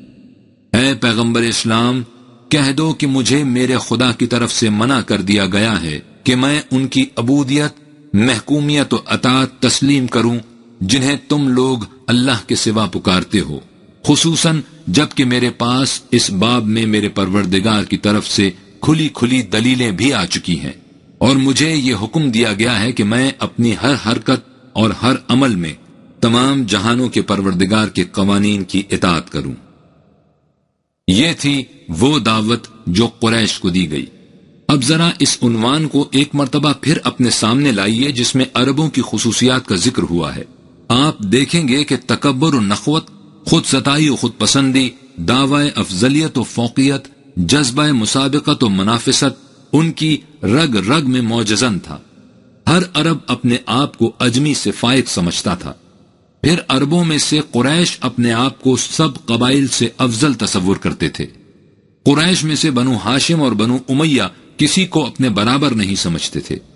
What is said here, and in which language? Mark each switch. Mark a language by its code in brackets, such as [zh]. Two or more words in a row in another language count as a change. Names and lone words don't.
[ur] اے پیغمبر اسلام، کہہ دو کہ مجھے میرے خدا کی طرف سے منع کر دیا گیا ہے کہ میں ان کی عبودیت، محکومیت و اطاعت تسلیم کروں جنہیں تم لوگ اللہ کے سوا پکارتے ہو، خصوصاً جب کہ میرے پاس اس باب میں میرے پروردگار کی طرف سے کھلی کھلی دلیلیں بھی آ چکی ہیں، اور مجھے یہ حکم دیا گیا ہے کہ میں اپنی ہر حرکت اور ہر عمل میں تمام جہانوں کے پروردگار کے قوانین کی اطاعت کروں۔ یہ تھی وہ دعوت جو قریش کو دی گئی۔ اب ذرا اس عنوان کو ایک مرتبہ پھر اپنے سامنے لائیے جس میں عربوں کی خصوصیات کا ذکر ہوا ہے۔ آپ دیکھیں گے کہ تکبر و نخوت، خود ستائی و خود پسندی، دعوی افضلیت و فوقیت، جذبہ مسابقت و منافست ان کی رگ رگ میں موجزن تھا۔ ہر عرب اپنے آپ کو اجمی سے فائق سمجھتا تھا۔ پھر عربوں میں سے قریش اپنے آپ کو سب قبائل سے افضل تصور کرتے تھے۔ قریش میں سے بنو ہاشم اور بنو امیہ کسی کو اپنے برابر نہیں سمجھتے تھے۔